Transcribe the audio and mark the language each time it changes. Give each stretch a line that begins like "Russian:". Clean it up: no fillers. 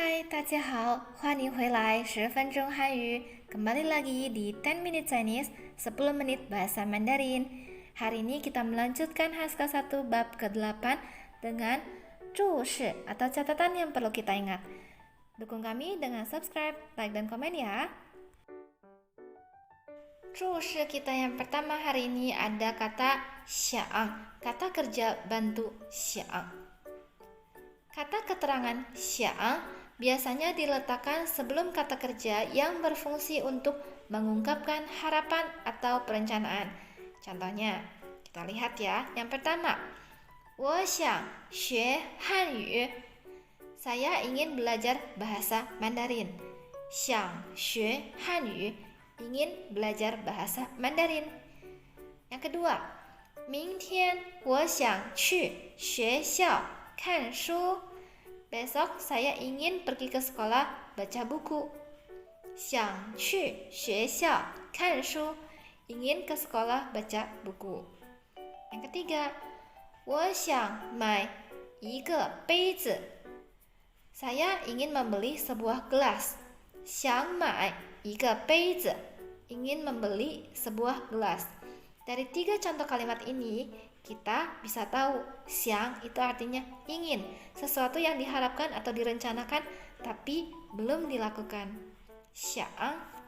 Chinese: 大家好，欢迎回来10分钟汉语.
Indonesian: Kembali lagi di 10 Minute Chinese, 10 menit bahasa Mandarin. Hari ini kita melanjutkan Haskell 1 bab ke-8 dengan 注释 atau catatan yang perlu kita ingat. Dukung kami dengan subscribe, like, dan komen ya. 注释 kita yang pertama hari ini ada kata 想, kata kerja bantu 想. Kata keterangan 想 biasanya diletakkan sebelum kata kerja yang berfungsi untuk mengungkapkan harapan atau perencanaan. Contohnya, kita lihat ya. Yang pertama,
Chinese: 我想学汉语.
Indonesian: Saya ingin belajar bahasa Mandarin.
Chinese: 想学汉语,
Indonesian: ingin belajar bahasa Mandarin. Yang kedua,
Chinese: 明天我想去学校看书.
Indonesian: Besok saya ingin pergi ke sekolah baca buku.
Chinese: 想去学校看书,
Indonesian: ingin ke sekolah baca buku. Yang ketiga,
Chinese: 我想买一个杯子.
Indonesian: Saya ingin membeli sebuah gelas.
Chinese: 想买一个杯子,
Indonesian: ingin membeli sebuah gelas. Dari 3 contoh kalimat ini, kita bisa tahu xiang itu artinya ingin, sesuatu yang diharapkan atau direncanakan tapi belum dilakukan. Xiang.